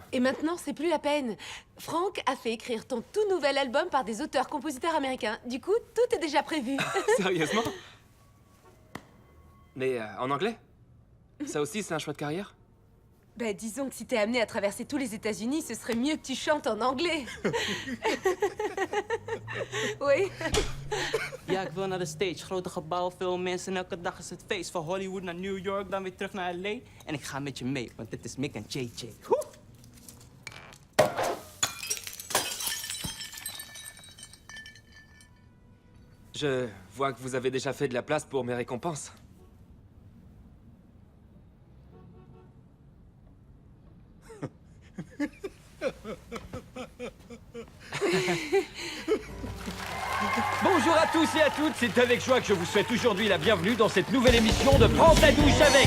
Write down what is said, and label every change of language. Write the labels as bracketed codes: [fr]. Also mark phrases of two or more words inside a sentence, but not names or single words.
[fr] Et maintenant, c'est plus la peine. Frank a fait écrire ton tout nouvel album par des auteurs-compositeurs américains. Du coup, tout est déjà prévu. Sérieusement? Mais en anglais? Ça aussi, c'est un choix de carrière? Ben, disons que si t'es amené à traverser tous les États-Unis, ce serait mieux que tu chantes en anglais. Oui. [nl] Ja, ik wil naar de stage. Grote gebouwen, veel mensen en elke dag is het feest. Van Hollywood naar New York, dan weer terug naar LA. En ik ga met je mee, want dit is Mick en JJ. Woe! [fr] Je vois que vous avez déjà fait de la place pour mes récompenses. Bonjour à tous et à toutes, c'est avec joie que je vous souhaite aujourd'hui la bienvenue dans cette nouvelle émission de Prends ta douche avec.